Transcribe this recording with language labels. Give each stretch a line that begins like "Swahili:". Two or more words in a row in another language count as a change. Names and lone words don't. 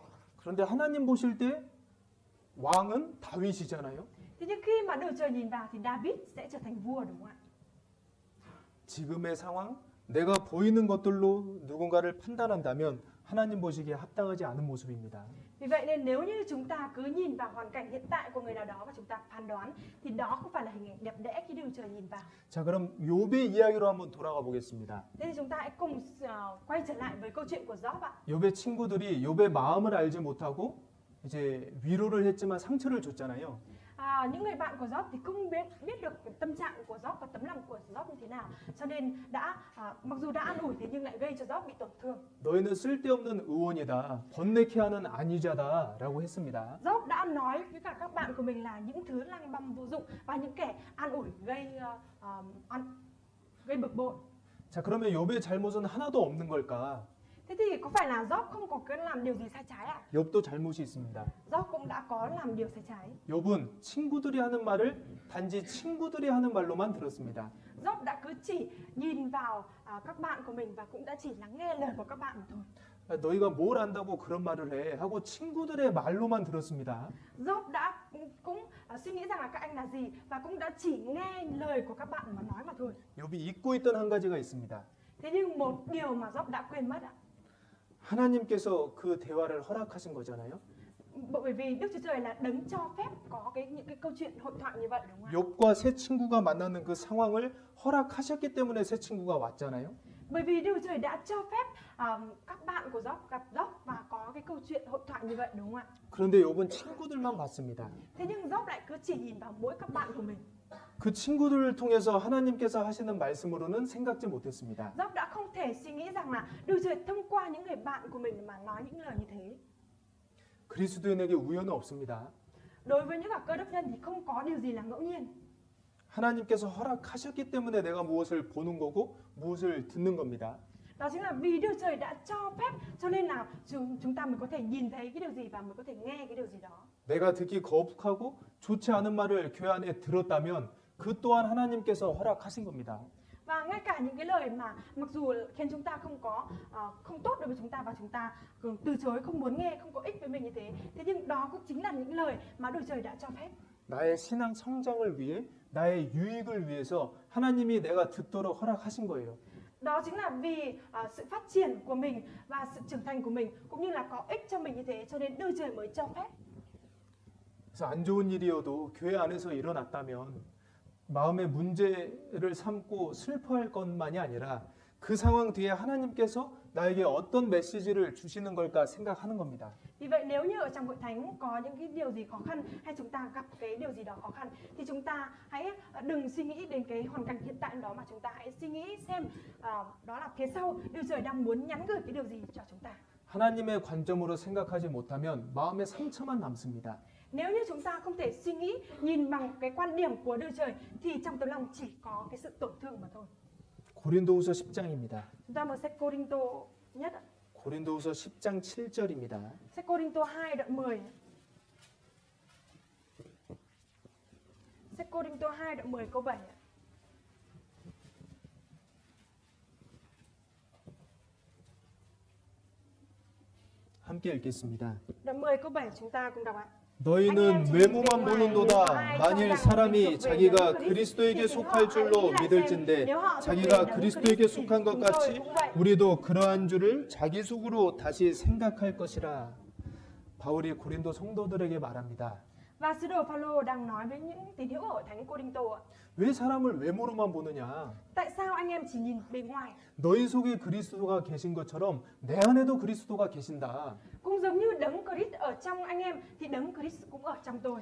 Korean: 그런데 하나님 보실 때 왕은 다윗이잖아요.
Vietnamese: Thế nhưng khi mà Đức Trời nhìn vào thì David sẽ trở thành vua, đúng không ạ?
Korean: 지금의 상황, 내가 보이는 것들로 누군가를 판단한다면 하나님 보시기에 합당하지 않은 모습입니다.
Vietnamese: Vì vậy nên nếu như chúng ta cứ nhìn vào hoàn cảnh hiện tại của người nào đó và chúng ta phán đoán thì đó không phải là hình ảnh đẹp đẽ khi Đức Trời nhìn vào.
Korean: 자, 그럼 욥의 이야기로 한번 돌아가 보겠습니다.
Vietnamese: Thế thì chúng ta hãy cùng quay trở lại với câu chuyện của Job ạ.
Korean: 욥의 친구들이 욥의 마음을 알지 못하고 이제 위로를 했지만 상처를 줬잖아요.
Vietnamese: Những người bạn của Job thì không biết được tâm trạng của Job và tấm lòng của Job như thế nào, cho nên mặc dù đã an ủi thế nhưng lại gây cho Job bị tổn thương.
Korean: 너희는 쓸데없는 의원이다, 번뇌케 하는 안위자다라고 했습니다.
Vietnamese: Job đã nói với cả các bạn của mình là những thứ lăng băm vô dụng và những kẻ an ủi gây bực bội.
Korean: 자, 그러면 욥의 잘못은 하나도 없는 걸까?
Vietnamese: Thế thì có phải là Job không có cái làm điều gì sai trái ạ?
Korean: 욥도 잘못이 있습니다.
Vietnamese: Job cũng đã có làm điều sai trái.
Korean: 욥은 친구들이 하는 말을 단지 친구들이 하는 말로만 들었습니다.
Vietnamese: Job đã cứ chỉ nhìn vào các bạn của mình và cũng đã chỉ lắng nghe lời của các bạn mà thôi.
Korean: 너희가 뭘 안다고 그런 말을 해 하고 친구들의 말로만 들었습니다.
Vietnamese: Job đã cũng suy nghĩ rằng là các anh là gì và cũng đã chỉ nghe lời của các bạn mà nói mà thôi.
Korean: 욥이 잊고 있던 한 가지가 있습니다.
Vietnamese: Thế nhưng một điều mà Job đã quên mất ạ.
Korean: 하나님께서 그 대화를 허락하신 거잖아요.
Vietnamese: Bởi vì Đức Chúa Trời là đấng cho phép có những cái câu chuyện hội thoại như vậy, đúng không ạ?
Korean: 욥과 새 친구가 만나는 그 상황을 허락하셨기 때문에 새 친구가 왔잖아요.
Vietnamese: Bởi vì Đức Chúa Trời đã cho phép các bạn của Job gặp Job và có cái câu chuyện hội thoại như vậy, đúng không ạ?
Korean: 그런데 욥은 친구들만 봤습니다.
Vietnamese: Thế nhưng Job lại cứ chỉ nhìn vào mỗi các bạn của mình.
Korean: 그 친구들을 통해서 하나님께서 하시는 말씀으로는 생각지 못했습니다.
Vietnamese: Job đã không thể suy nghĩ rằng là Đức Chúa Trời thông qua những người bạn của mình mà nói những lời như thế.
Korean: 그리스도인에게 우연은 없습니다.
Vietnamese: Đối với những cơ đốc nhân thì không có điều gì là ngẫu nhiên.
Korean: 하나님께서 허락하셨기 때문에 내가 무엇을 보는 거고 무엇을 듣는 겁니다.
Vietnamese: Đó chính là vì Đức Trời đã cho phép cho nên là chúng ta mới có thể nhìn thấy cái điều gì và mới có thể nghe cái điều gì đó.
Korean: 내가 듣기 거북하고 좋지 않은 말을 교회 안에 들었다면 그 또한 하나님께서 허락하신 겁니다.
Vietnamese: Và ngay cả những cái lời mà mặc dù khiến chúng ta không tốt đối với chúng ta và chúng ta từ chối, không muốn nghe, không có ích với mình như thế. Thế nhưng đó cũng chính là những lời mà Đức Trời đã cho phép.
Korean: 나의 신앙 성장을 위해, 나의 유익을 위해서 하나님이 내가 듣도록 허락하신 거예요.
Vietnamese: Đó chính là vì sự phát triển của mình và sự trưởng thành của mình cũng như là có ích cho mình như thế, cho nên Đức Trời mới cho phép.
Korean: 그래서 안 좋은 일이어도 교회 안에서 일어났다면 마음의 문제를 삼고 슬퍼할 것만이 아니라 그 상황 뒤에 하나님께서 나에게 어떤 메시지를 주시는 걸까 생각하는 겁니다.
Vietnamese: Vì vậy nếu như ở trong hội thánh có những cái điều gì khó khăn hay chúng ta gặp cái điều gì đó khó khăn thì chúng ta hãy đừng suy nghĩ đến cái hoàn cảnh hiện tại đó, mà chúng ta hãy suy nghĩ xem đó là phía sau Đức Trời đang muốn nhắn gửi cái điều gì cho chúng ta.
Korean: 하나님의 관점으로 생각하지 못하면 마음에 상처만 남습니다.
Vietnamese: Nếu như chúng ta không thể suy nghĩ nhìn bằng cái quan điểm của Đức Trời thì trong tấm lòng chỉ có cái sự tổn thương mà thôi.
Korean: 고린도후서 10장입니다.
Vietnamese: Chúng ta mở sách Cô-rinh-tô nhất ạ.
Korean: 고린도후서 10장 7절입니다.
Vietnamese: Sách Cô-rinh-tô 2 đoạn 10. Sách Cô-rinh-tô 2 đoạn 10 câu 7 ạ.
Korean: 함께 읽겠습니다.
Vietnamese: Đoạn 10 câu 7 chúng ta cùng đọc ạ.
Korean: 너희는 외모만 보는도다. 만일 사람이 자기가 그리스도에게 속할 줄로 믿을진대 자기가 그리스도에게 속한 것 같이 우리도 그러한 줄을 자기 속으로 다시 생각할 것이라. 바울이 고린도 성도들에게 말합니다.
Vietnamese: Và sứ đồ Phaolô đang nói với những tín hữu ở thánh Cô-rinh-tô ạ.
Korean: 왜 사람을 외모로만 보느냐?
Vietnamese: Tại sao anh em chỉ nhìn bề ngoài?
Korean: 너희 속에 그리스도가 계신 것처럼 내 안에도 그리스도가 계신다.
Vietnamese: Cũng giống như đấng Christ ở trong anh em thì đấng Christ cũng ở trong tôi.